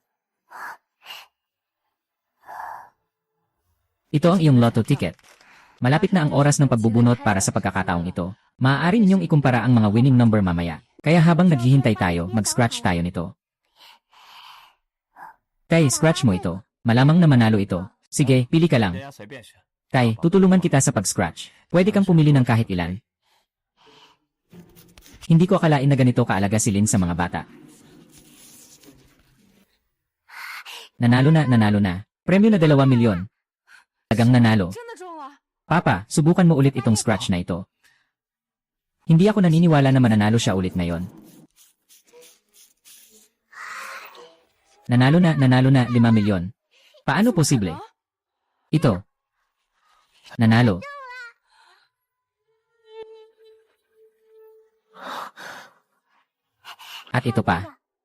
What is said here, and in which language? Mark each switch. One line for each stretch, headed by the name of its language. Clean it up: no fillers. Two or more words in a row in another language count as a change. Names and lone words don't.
Filipino: Ito ang iyong
English: lotto ticket.
Filipino: Malapit na ang oras ng pagbubunot para sa pagkakataong ito. Maaari ninyong ikumpara ang mga
English: winning number
Filipino: mamaya. Kaya habang naghihintay tayo, mag-scratch tayo nito. Tay, scratch mo ito. Malamang na manalo ito. Sige, pili ka lang.
Chinese: 大家随便选。
Filipino: Tay, tutulungan kita sa pag-scratch. Pwede kang pumili ng kahit ilan. Hindi ko akalain na ganito kaalaga si Lin sa mga bata. Nanalo na. Premyo na 2 milyon. Tagang nanalo.
Chinese: 真的中了！
Filipino: Papa, subukan mo ulit itong scratch na ito. Hindi ako naniniwala na mananalo siya ulit ngayon. Nanalo na 5 milyon. Paano posible? Ito. Nanalo. At ito pa.